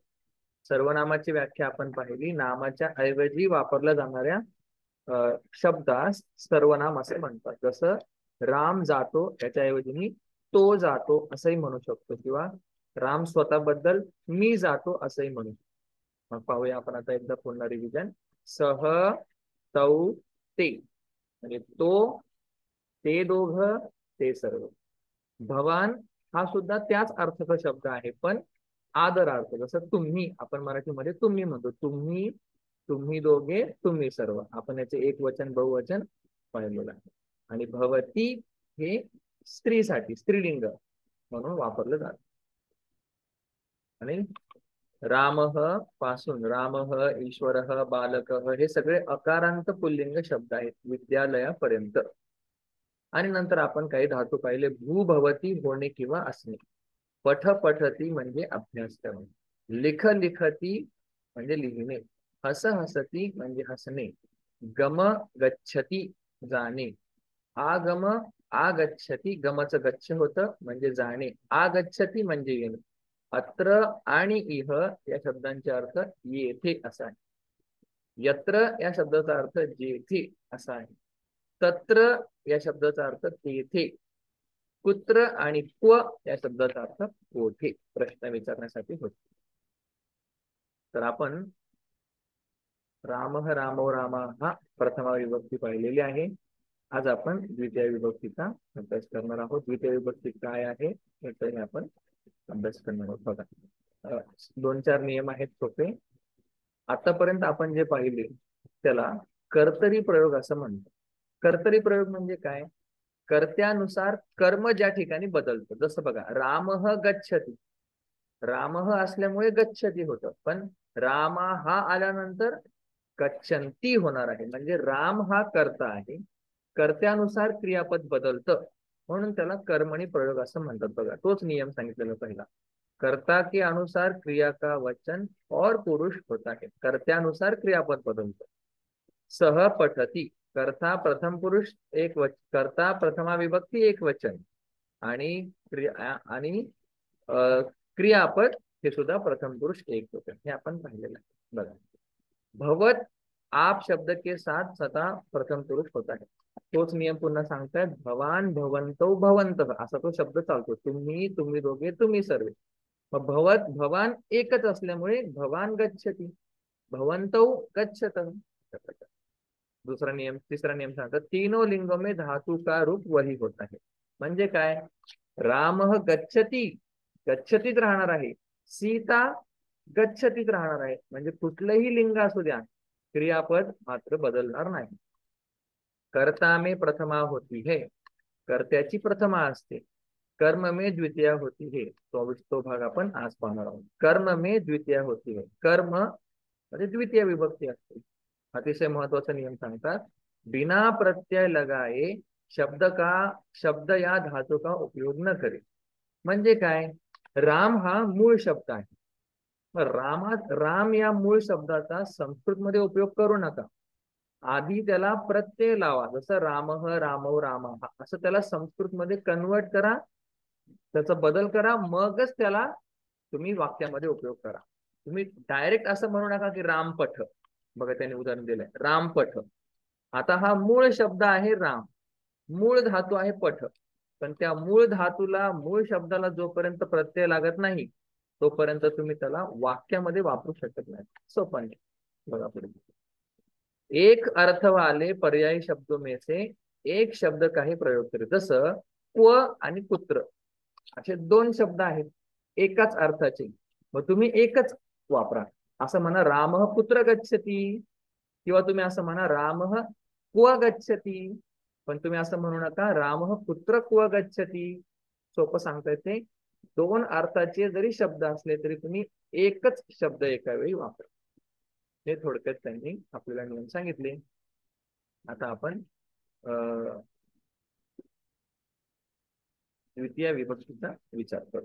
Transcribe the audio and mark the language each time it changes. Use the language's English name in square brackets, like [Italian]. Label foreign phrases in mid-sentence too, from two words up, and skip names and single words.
[Marathi] सर्वनामाची व्याख्या आपण पाहिली। नामाच्या ऐवजी वापरल्या जाणाऱ्या शब्दास सर्वनाम असे म्हणतात। जसं राम जातो याच्याऐवजी मी तो जातो असंही म्हणू शकतो, किंवा राम स्वतःबद्दल मी जातो असंही म्हणू शकतो। मग पाहूया आपण आता एकदा पुन्हा रिव्हिजन। [Sanskrit] सह, तौ, [Marathi] ते म्हणजे तो, ते दोघ, ते सर्व। भवान हा सुद्धा त्याच अर्थाचा शब्द आहे, पण आदरार्थ। जसं तुम्ही आपण मराठीमध्ये तुम्ही म्हणतो, तुम्ही, तुम्ही दोघे, तुम्ही सर्व। आपण याचे एक वचन बहुवचन पाहिलेलं आहे। आणि भवती हे स्त्रीसाठी स्त्रीलिंग म्हणून वापरलं जातं। आणि रामः पासून रामः, ईश्वरः, बालकः हे सगळे अकारांत पुल्लिंग शब्द आहेत विद्यालयापर्यंत। आणि नंतर आपण काही धातू पाहिले। [Sanskrit] भू भवती [Marathi] होणे किंवा असणे। [Sanskrit] पठ पठती [Marathi] म्हणजे अभ्यास करणे। [Sanskrit] लिख लिखती [Marathi] म्हणजे लिहिणे। [Sanskrit] हस हसती [Marathi] म्हणजे हसणे। [Sanskrit] गम गच्छती [Marathi] जाणे। [Sanskrit] आगम आगच्छती, [Marathi] गमचं गच्छ होतं म्हणजे जाणे। आगच्छती म्हणजे येणे। अत्र आणि इह या शब्दांचे अर्थ येथे असा आहे। यत्र या शब्दाचा अर्थ जेथे असा आहे। तत्र या शब्दाचा अर्थ तेथे। कुत्र आणि क्व या शब्दाचा अर्थ कोठे प्रश्न विचारण्यासाठी होतो। तर आपण [Sanskrit] रामः, रामो, रामा [Marathi] हा प्रथमा विभक्ती पाहिलेली आहे। आज आपण द्वितीय विभक्तीचा अभ्यास करणार आहोत। द्वितीय विभक्ती काय आहे याचाही आपण अभ्यास करणार आहोत। बघा, दोन चार नियम आहेत सोपे। आतापर्यंत आपण जे पाहिले त्याला कर्तरी प्रयोग असं म्हणतात। कर्तरी प्रयोग म्हणजे काय? कर्त्यानुसार कर्म ज्या ठिकाणी बदलतं। जसं बघा, [Sanskrit] रामः गच्छति, [Marathi] रामः असल्यामुळे गच्छति होतं, पण रामा हा आल्यानंतर गच्छन्ति होणार आहे। म्हणजे राम हा कर्ता आहे, कर्त्यानुसार क्रियापद बदलतं, म्हणून त्याला कर्मणी प्रयोग असं म्हणतात। बघा, तोच नियम सांगितलेला पहिला। [Hindi] कर्ता के अनुसार क्रिया का वचन और पुरुष होता है। [Marathi] कर्त्यानुसार क्रियापद बदलतं। [Sanskrit] सह पठती, [Marathi] कर्ता प्रथम पुरुष एक वचन, कर्ता प्रथमा विभक्ती एक वचन, आणि क्रियापद हे सुद्धा प्रथम पुरुष एक वचन, हे आपण पाहिलेलं आहे। बघा, [Hindi] भवत आप शब्द के साथ सदा प्रथम पुरुष होता है। [Marathi] तोच नियम पुन्हा सांगतायत। [Sanskrit] भवान, भवंतो, भवंतः [Marathi] असा तो शब्द चालतो। तुम्ही, तुम्ही दोघे, तुम्ही सर्व। मग भवत भवान एकच असल्यामुळे [Sanskrit] भवान गच्छति, भवंतौ गच्छतः। [Hindi] दूसरा नियम, तीसरा नियम सांगतात, तीनों लिंगों में धातु का रूप वही होता है। [Marathi] म्हणजे काय? [Sanskrit] रामः गच्छति, [Marathi] गच्छतीत राहणार आहे। सीता गच्छतीत राहणार आहे। म्हणजे कुठलंही लिंग असू द्या, क्रियापद मात्र बदलणार नाही। [Hindi] कर्ता में प्रथमा होती है, [Marathi] कर्त्याची प्रथमा असते। [Hindi] कर्म में द्वितीया होती है, [Marathi] तो भाग आपण आज पाहणार आहोत। [Hindi] कर्म में द्वितीया होती है, [Marathi] कर्म म्हणजे द्वितीय विभक्ती असते। अतिशय महत्वाचा नियम सांगतात, [Hindi] बिना प्रत्यय लगाए शब्द या धातु का उपयोग न करे। [Marathi] म्हणजे काय? राम हा मूळ शब्द आहे, राम या मूळ शब्दाचा संस्कृत मध्ये उपयोग करू नका। आधी त्याला प्रत्यय लावा। जसं [Sanskrit] रामः, रामौ, रामाः [Marathi] असं त्याला संस्कृत मध्ये कन्वर्ट करा, त्याचा बदल करा, मगच त्याला तुम्ही वाक्यामध्ये उपयोग करा। तुम्ही डायरेक्ट असं म्हणू नका की रामपठ। बघा, त्याने उदाहरण दिलंय रामपठ। आता हा मूळ शब्द आहे राम, मूळ धातू आहे पठ, पण त्या मूळ धातूला, मूळ शब्दाला जोपर्यंत प्रत्यय लागत नाही तोपर्यंत तुम्ही त्याला वाक्यामध्ये वापरू शकत नाही. सोपं नाही. बघा पुढे, [Hindi] एक अर्थ वाले पर्यायी शब्दों में से एक शब्द का ही प्रयोग करे. [Marathi] जसं क्व आणि पुत्र असे दोन शब्द आहेत एकाच अर्थाचे, मग तुम्ही एकच वापरा. असं म्हणा [Sanskrit] रामः पुत्र गच्छति, [Marathi] किंवा तुम्ही असं म्हणा [Sanskrit] रामः क्व गच्छति. [Marathi] पण तुम्ही असं म्हणू नका [Sanskrit] रामः पुत्र क्व गच्छति. [Marathi] सोपं सांगता येते. दोन अर्थाचे जरी शब्द असले तरी तुम्ही एकच शब्द एका वेळी वापरा. हे थोडक्यात त्यांनी आपल्याला नियम सांगितले. आता आपण द्वितीय विभक्तीचा विचार करू.